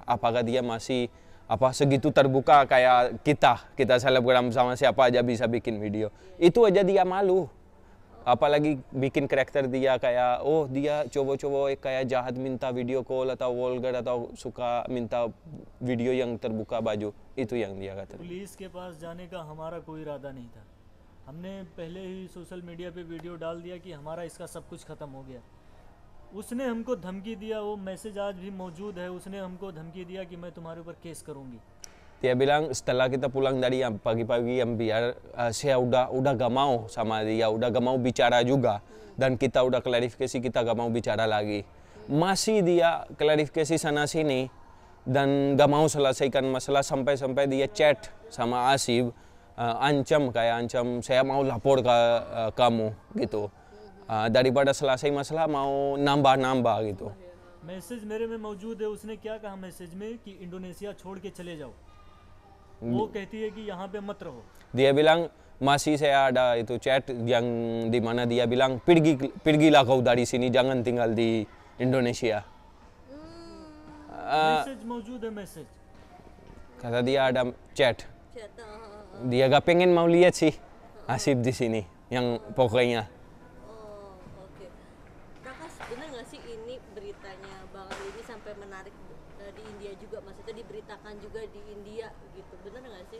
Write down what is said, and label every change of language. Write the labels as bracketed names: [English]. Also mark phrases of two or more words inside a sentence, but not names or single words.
[Indonesian] Apakah dia masih segitu terbuka kayak kita selebgram sama siapa aja bisa bikin video. Itu aja dia malu. Apalagi bikin karakter dia kayak dia cowok-cowok kayak jahat minta [English] video call [Indonesian] atau vulgar atau suka minta video yang terbuka baju. Itu yang dia kata. [Hindi] पुलिस के पास जाने का हमारा कोई इरादा नहीं था। हमने पहले ही [English] social media [Hindi] पे वीडियो डाल दिया कि हमारा इसका सब कुछ ख़त्म हो गया। उसने हमको धमकी दिया, वो मैसेज आज भी मौजूद है। उसने हमको धमकी दिया कि मैं तुम्हारे ऊपर केस करूँगी। [Indonesian] Dia bilang setelah kita pulang dari pagi-pagi yang biar saya udah gak mau sama dia, udah gak mau bicara juga. Dan kita udah klarifikasi kita gak mau bicara lagi. Masih dia klarifikasi sana sini dan gak mau selesaikan masalah sampai dia chat sama Asif, ancam saya mau lapor ke kamu gitu. Daripada selesai masalah mau nambah gitu. [Hindi] मैसेज मेरे में मौजूद है। उसने क्या कहा मैसेज में कि इंडोनेशिया छोड़ के चले जाओ। वो कहती है कि यहाँ पे मत रहो। [Indonesian] Dia bilang masih saya ada itu chat yang di mana dia bilang pergilah kau dari sini, jangan tinggal di Indonesia. [Hindi] मैसेज मौजूद है मैसेज। [Indonesian] Kata dia ada chat. Dia gak pengen mau lihat sih Asif di sini yang pokoknya. Bener nggak sih ini beritanya Bang Ali ini sampai menarik di India juga, maksudnya diberitakan juga di India gitu, bener nggak sih?